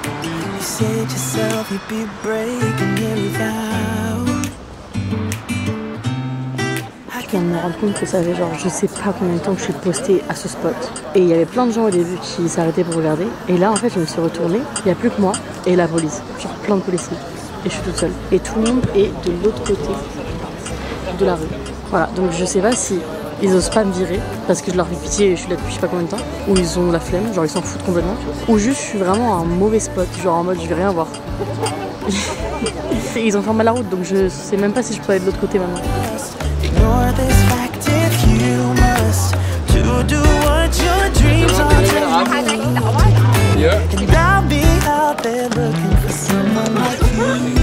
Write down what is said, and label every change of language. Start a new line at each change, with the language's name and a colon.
English: You said yourself you'd be breaking every vow.
French: Je viens de me rendre compte que ça fait genre je sais pas combien de temps que je suis postée à ce spot. Et il y avait plein de gens au début qui s'arrêtaient pour regarder. Et là en fait je me suis retournée, il n'y a plus que moi et la police. Genre plein de policiers. Et je suis toute seule. Et tout le monde est de l'autre côté de la rue. Voilà, donc je sais pas si ils osent pas me virer parce que je leur fais pitié et je suis là depuis je sais pas combien de temps. Ou ils ont la flemme, genre ils s'en foutent complètement. Ou juste je suis vraiment à un mauvais spot, genre en mode je vais rien voir. Ils ont fermé la route donc je sais même pas si je peux aller de l'autre côté maintenant.
English: Ignore this fact if you must to do what your dreams are telling you. And I'll be out there looking for someone like you.